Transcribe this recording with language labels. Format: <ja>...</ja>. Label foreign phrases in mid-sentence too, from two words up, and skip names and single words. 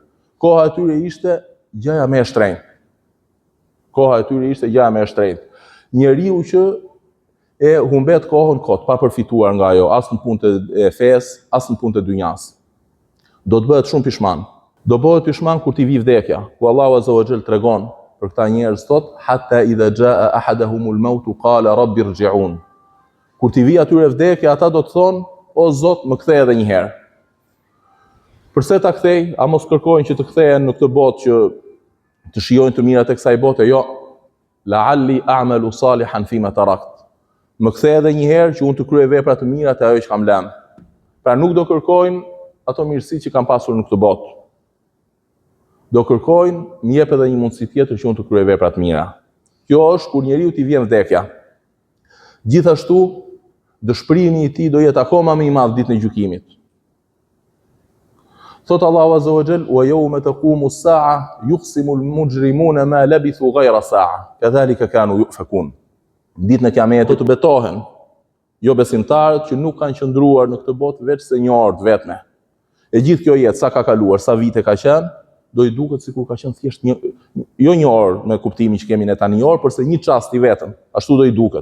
<sq>Koha e tyre ishte gjëja më e shtrenjtë. Koha e tyre ishte gjëja më e shtrenjtë. Njeriu që e humbet kohën kot, pa përfituar nga ajo, as në punët e fesë, as në punët e dynjas. Do të bëhet shumë pishman. Do bëhet pishman kur t'i vi vdekja, ku Allahu</sq> <ar>عز وجل</ar> <sq>tregon për këta njerëz thot,</sq> <ar>حتى إذا جاء أحدهم الموت قال رب ارجعون.</ar> <sq>Kur t'i vi atyre vdekja, ata do të thonë, o Zot, më kthej edhe një herë. Përse ta kthej? A mos kërkojnë që të kthehen në këtë botë që të shijojnë të mirat e kësaj bote? Jo.</sq> <ar>لعلي أعمل صالحا فيما تركت.</ar> <sq>Më kthej edhe një herë që unë të kryej vepra të mira te ajo që kam lënë. Pra nuk do kërkojnë ato mirësi që kam pasur në këtë botë. Do kërkojnë, më jep edhe një mundësi tjetër që unë të kryej vepra të mira. Kjo është kur njeriu t'i vjen vdekja. Gjithashtu, dëshpërimi i tij do jetë akoma më i madh ditën e gjykimit. Thot Allahu</sq> <ar>عز وجل, ويوم تقوم الساعة يقسم المجرمون ما لبثوا غير ساعة كذلك كانوا يؤفكون.</ar> <sq>Ditën e Kiametit do të betohen jo besimtarët që nuk kanë qëndruar në këtë botë veç se një orë vetme. E gjithë kjo jetë sa ka kaluar, sa vite ka qenë, do i duket sikur ka qenë thjesht jo një orë me kuptimin që kemi ne tani një orë, por se një çast i vetëm, ashtu do i duket.</sq>